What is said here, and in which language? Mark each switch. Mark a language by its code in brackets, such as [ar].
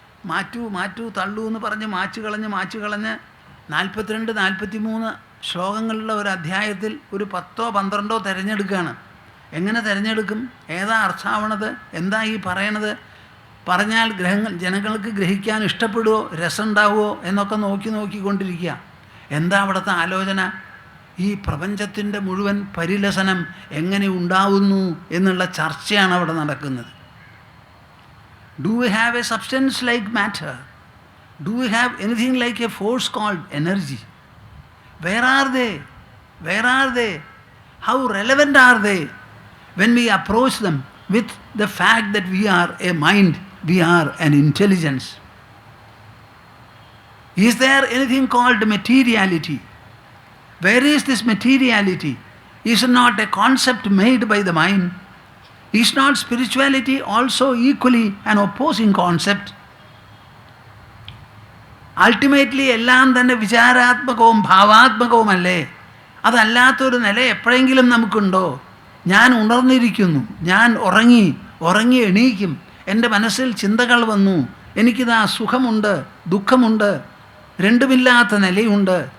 [ml] മാറ്റൂ തള്ളൂ എന്ന് പറഞ്ഞ് മാച്ചു കളഞ്ഞ് 42, 43 ശ്ലോകങ്ങളുള്ള ഒരു അധ്യായത്തിൽ ഒരു 10ഓ 12ഓ തിരഞ്ഞെടുക്കുകയാണ്. എങ്ങനെ തിരഞ്ഞെടുക്കും? ഏതാ അർത്ഥാവണത്? എന്താ ഈ പറയണത്? പറഞ്ഞാൽ ജനങ്ങൾക്ക് ഗ്രഹിക്കാൻ ഇഷ്ടപ്പെടുമോ, രസമുണ്ടാവുമോ എന്നൊക്കെ നോക്കിക്കൊണ്ടിരിക്കുക. എന്താ അവിടുത്തെ ആലോചന? ഈ പ്രപഞ്ചത്തിൻ്റെ മുഴുവൻ പരിലസനം എങ്ങനെ ഉണ്ടാവുന്നു എന്നുള്ള ചർച്ചയാണ് അവിടെ നടക്കുന്നത്. [en] Do we have a substance like matter? Do we have anything like a force called energy? Where are they? How relevant are they when we approach them with the fact that we are a mind, we are an intelligence? Is there anything called materiality? Where is this materiality? Is it not a concept made by the mind? Is not spirituality also equally an opposing concept? [ml] Ultimately എല്ലാം തന്നെ വിചാരാത്മകവും ഭാവാത്മകവുമല്ലേ? അതല്ലാത്തൊരു നില എപ്പോഴെങ്കിലും നമുക്കുണ്ടോ? ഞാൻ ഉണർന്നിരിക്കുന്നു, ഞാൻ ഉറങ്ങി എണീക്കും, എൻ്റെ മനസ്സിൽ ചിന്തകൾ വന്നു, എനിക്കിതാ സുഖമുണ്ട്, ദുഃഖമുണ്ട്, രണ്ടുമില്ലാത്ത നിലയുണ്ട്.